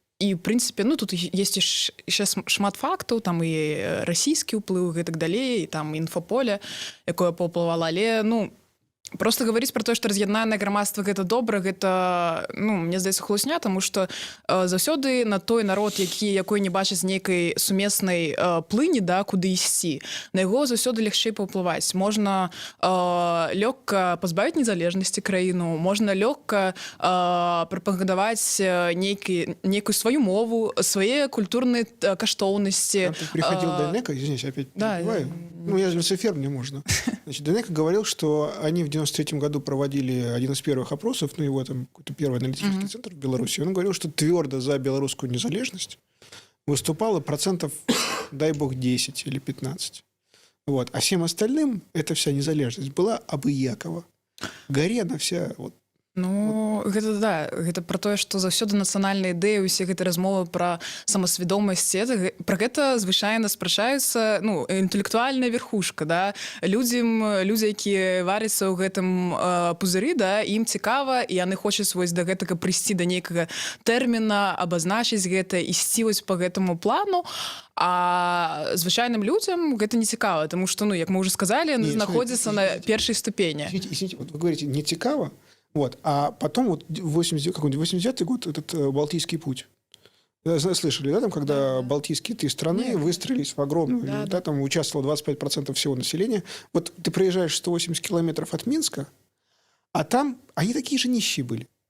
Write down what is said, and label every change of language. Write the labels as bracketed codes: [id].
[be] І, в прынцыпе, ну, тут есть яшчэ шмат фактаў, там і расійскі ўплыў, і гэтак далей, і там інфаполе, якое паўплывала, але, ну, [ru] просто говорить про то, что [be] раз'яднанае грамадства гэта добра, гэта, ну, мне здаецца, хлусня, тому што заўсёды на той народ, якой не бачыць нейкай сумеснай плыні, да, куды ісці, на яго заўсёды лягчэй паўплываць. Можна лёгка пазбавіць незалежнасці краіну, можна лёгка прапагандаваць нейкую сваю мову, свае культурныя каштоўнасці. [ru] Ты приходил Дайнеко, извините, опять перебиваю. Ну, я же Люцифер, мне можно. Значит, Дайнеко говорил, что они в 93 году проводили один из первых опросов, ну, его там какой-то первый аналитический центр в Беларуси. Он говорил, что твердо за белорусскую незалежность выступало процентов, дай бог, 10 или 15. Вот. А всем остальным эта вся незалежность была абыякова. Гарена вся... Вот. [be] Ну, гэта, да, гэта пра тое, што заўсёды нацыянальная ідэя, усе гэты размовы пра самасвядомасць, пра гэта звычайна спрачаюцца, ну, інтэлектуальная верхушка, да, людзі, якія варяцца ў гэтым пузыры, да, ім цікава, і яны хочуць вось да гэтага прыйсці да нейкага тэрміна, абазначыць гэта, ісці вось па гэтаму плану, а звычайным людзям гэта не цікава, таму што, ну, як мы ўжо сказалі, яны знаходзяцца на першай ступені. [ru] Извините, вот вы говорите, [be] не цікава, [ru] вот. А потом вот 89-й год, этот Балтийский путь. Слышали, да, там, когда балтийские 3 страны выстроились в огромную, да, там участвовало 25% всего населения. Вот ты проезжаешь 180 километров от Минска, а там они такие же нищие были.